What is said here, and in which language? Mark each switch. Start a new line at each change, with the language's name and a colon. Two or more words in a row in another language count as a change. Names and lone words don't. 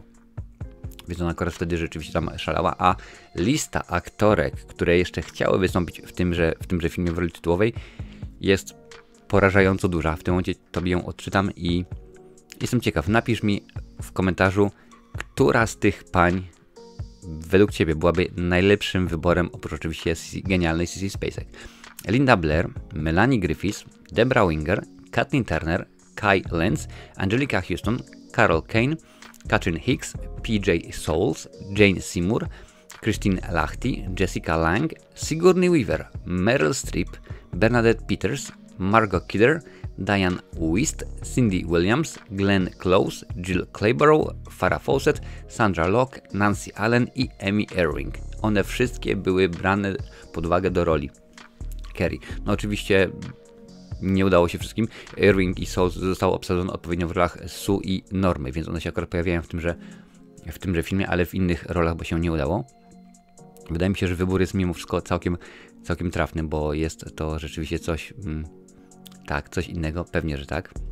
Polish: Więc ona akurat wtedy rzeczywiście tam szalała, a lista aktorek, które jeszcze chciały wystąpić w tymże filmie w roli tytułowej, jest porażająco duża. W tym momencie tobie ją odczytam i jestem ciekaw, napisz mi w komentarzu, która z tych pań według ciebie byłaby najlepszym wyborem, oprócz oczywiście genialnej Sissy Spacek. Linda Blair, Melanie Griffiths, Debra Winger, Kathleen Turner, Kai Lenz, Angelica Houston, Carol Kane, Katrin Hicks, PJ Souls, Jane Seymour, Christine Lahti, Jessica Lange, Sigourney Weaver, Meryl Streep, Bernadette Peters, Margot Kidder, Diane Wiest, Cindy Williams, Glenn Close, Jill Clayborough, Farrah Fawcett, Sandra Locke, Nancy Allen i Amy Irving. One wszystkie były brane pod uwagę do roli Carrie. No oczywiście nie udało się wszystkim. Irving i Souls zostały obsadzone odpowiednio w rolach Sue i Normy, więc one się akurat pojawiają w tymże filmie, ale w innych rolach, bo się nie udało. Wydaje mi się, że wybór jest mimo wszystko całkiem trafny, bo jest to rzeczywiście coś, coś innego, pewnie, że tak.